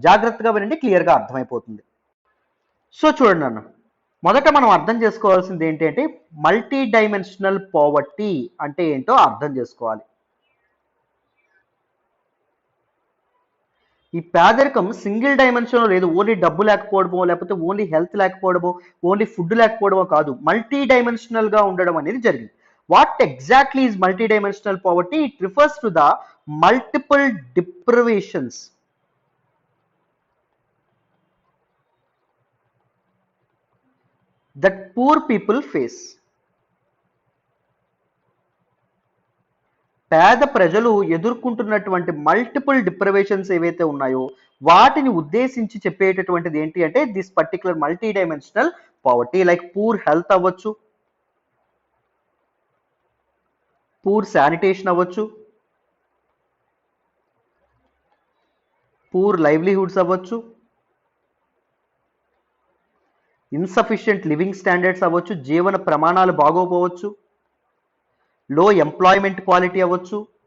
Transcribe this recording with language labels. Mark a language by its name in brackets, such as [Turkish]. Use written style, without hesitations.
[Telugu] జాగ్రత్తగా వినండి, క్లియర్ గా అర్థమైపోతుంది. సో చూడండి అన్న, మొదట మనం అర్థం చేసుకోవాల్సింది ఏంటి అంటే మల్టీ డైమెన్షనల్ పావర్టీ అంటే ఏంటో అర్థం చేసుకోవాలి. ఈ పేదరికం సింగిల్ డైమెన్షన్ లేదు. ఓన్లీ డబ్బు లేకపోవడమో, లేకపోతే ఓన్లీ హెల్త్ లేకపోవడమో, ఓన్లీ ఫుడ్ లేకపోవడమో కాదు, మల్టీ డైమెన్షనల్ గా ఉండడం అనేది జరిగింది. [English] What exactly is multidimensional poverty? It refers to the multiple deprivations that poor people face. [Telugu] పేద ప్రజలు ఎదుర్కొంటున్నటువంటి మల్టిపుల్ డిప్రైవేషన్స్ ఏవైతే ఉన్నాయో వాటిని ఉద్దేశించి చెప్పేటటువంటిది ఏంటి అంటే this particular multi dimensional poverty. Like poor health అవ్వచ్చు, పూర్ శానిటేషన్ అవ్వచ్చు, పూర్ లైవ్లీహుడ్స్ అవ్వచ్చు, ఇన్సఫిషియంట్ లివింగ్ స్టాండర్డ్స్ అవ్వచ్చు, జీవన ప్రమాణాలు బాగోపోవచ్చు, లో ఎంప్లాయ్మెంట్ క్వాలిటీ అవ్వచ్చు,